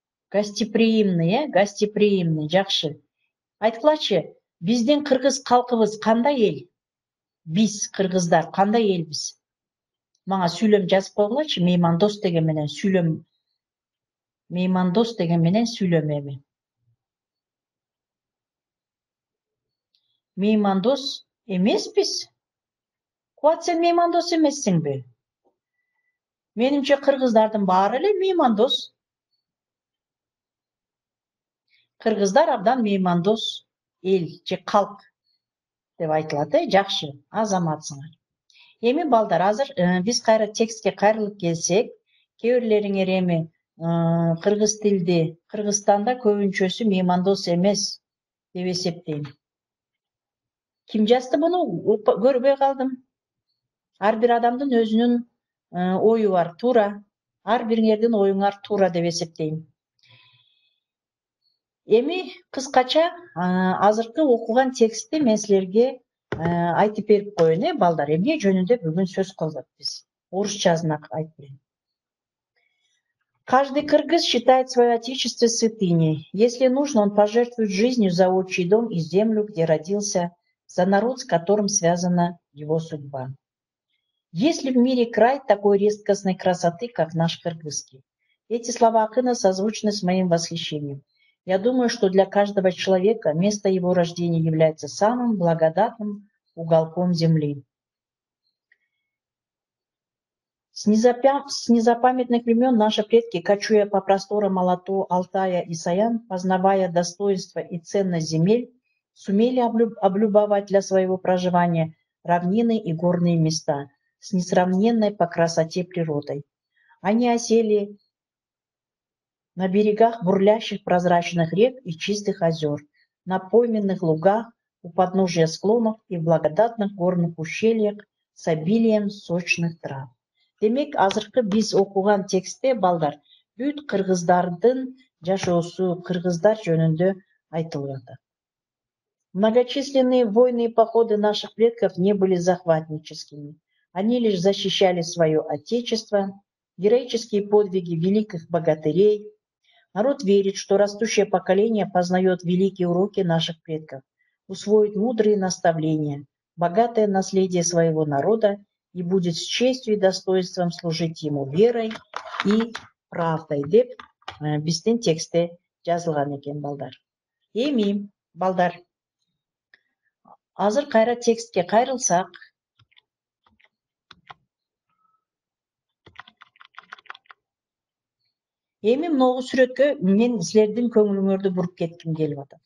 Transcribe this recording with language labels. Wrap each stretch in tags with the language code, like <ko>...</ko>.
<ru>Гостеприимный, гостеприимный,</ru> <ky>жакшы. Айткылачы, биздин кыргыз калкыбыз кандай эл? Биз кыргыздар кандай элбиз? Мага сүйлөм жазып койгулачы, меймандос деген менен сүйлөм. Меймандос деген менен сүйлөм эми. Меймандос эмеспиз? Куат, сен меймандос эмессиңби? Менимче кыргыздардын баары эле меймандос. Кыргыздар абдан меймандос эл же калк деп айтылат, жакшы, азаматсыңар. Эми балдар, азыр биз кайра текстке кайрылып келсек, кээ бирлериңер эми кыргыз тилди Кыргызстанда көбүнчөсү меймандос эмес деп эсептейм. Ким жазды буну? Көрбөй калдым. Ар бир адамдын өзүнүн ою бар, туура. Ар бириңердин оюңар туура деп эсептейм. Эми кыскача азыркы окуган текстти мен силерге айтып берип коеюн, балдар. Эмне жөнүндө бүгүн сөз кылдык биз? Орусчасына айтып берейин.</ky> <ru>Каждый кыргыз считает свое отечество святыней. Если нужно, он пожертвует жизнью за отчий дом и землю, где родился, за народ, с которым связана его судьба. Есть ли в мире край такой редкостной красоты, как наш кыргызский? Эти слова Акына созвучны с моим восхищением. Я думаю, что для каждого человека место его рождения является самым благодатным уголком земли. С незапамятных времен наши предки, кочуя по просторам Алату, Алтая и Саян, познавая достоинства и ценность земель, сумели облюбовать для своего проживания равнины и горные места с несравненной по красоте природой. Они осели на берегах бурлящих прозрачных рек и чистых озер, на пойменных лугах, у подножия склонов и в благодатных горных ущельях с обилием сочных трав.</ru> <ky>Демек, азыркы биз окуган текстте, балдар, бүт кыргыздардын жашоосу, кыргыздар жөнүндө айтылып атат.</ky> <ru>Многочисленные войны и походы наших предков не были захватническими. Они лишь защищали свое отечество, героические подвиги великих богатырей. Народ верит, что растущее поколение познает великие уроки наших предков, усвоит мудрые наставления, богатое наследие своего народа и будет с честью и достоинством служить ему верой и правдой,</ru> <ky>деп биздин текстте жазылган экен, балдар. Эми, балдар, азыр кайра текстке кайрылсак, эми могу сүрөткө мен силердин көңүлүңөрдү буруп кетким келип атат.</ky>